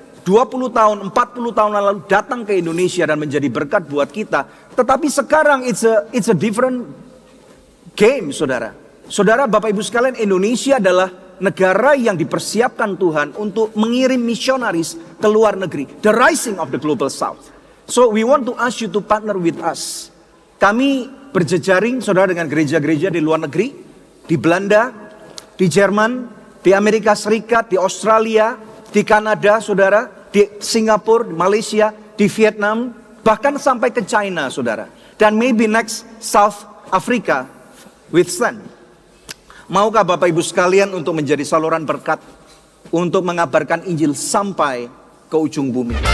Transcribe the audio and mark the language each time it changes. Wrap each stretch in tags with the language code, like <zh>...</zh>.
<id>20 tahun, 40 tahun lalu datang ke Indonesia dan menjadi berkat buat kita. Tetapi sekarang</id> <en>it's a different game, saudara.</en> <id>Saudara, Bapak Ibu sekalian, Indonesia adalah negara yang dipersiapkan Tuhan untuk mengirim misionaris ke luar negeri.</id> <en>The rising of the global south. So we want to ask you to partner with us.</en> <id>Kami berjejaring, saudara, dengan gereja-gereja di luar negeri. Di Belanda, di Jerman, di Amerika Serikat, di Australia, di Kanada, saudara, di Singapura, di Malaysia, di Vietnam, bahkan sampai ke China, saudara. Dan</id> <en>maybe next South Africa with Stan.</en> <id>Maukah Bapak Ibu sekalian untuk menjadi saluran berkat, untuk mengabarkan Injil sampai ke ujung bumi?</id>